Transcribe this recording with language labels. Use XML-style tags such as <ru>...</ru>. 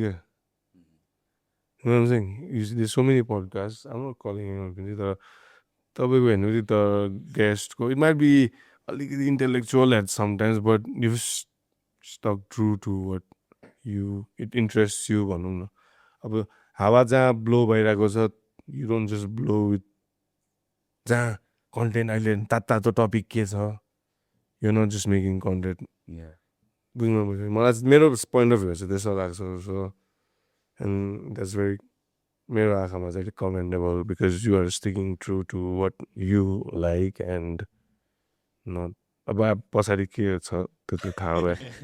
<en>You know what I'm saying? There's so many podcasts. I'm not calling anyone cringy.</en> <ne>तर तपाईँको हेर्नु त</ne> <en>guestको it might be अलिकति intellectual at sometimes, but you've stuck true to what it interests you</en> <ne>भनौँ न. अब हावा जहाँ ब्लो भइरहेको छ</ne> <en>you don't just blow with</en> <ne>जहाँ कन्टेन्ट अहिले तातो टपिक के छ</ne> <en>you're not just making content. Yeah.</en> <ne>बुझ्नु पर्छ. मलाई मेरो पोइन्ट अफ भ्यू चाहिँ त्यस्तो लाग्छ.</ne> <en>So and that's very</en> <ne>मेरो आँखामा चाहिँ</ne> <en>commendable because you are sticking true to what you like and not</en> <ne>अब पछाडि के छ त्यो थाहा भयो.</ne>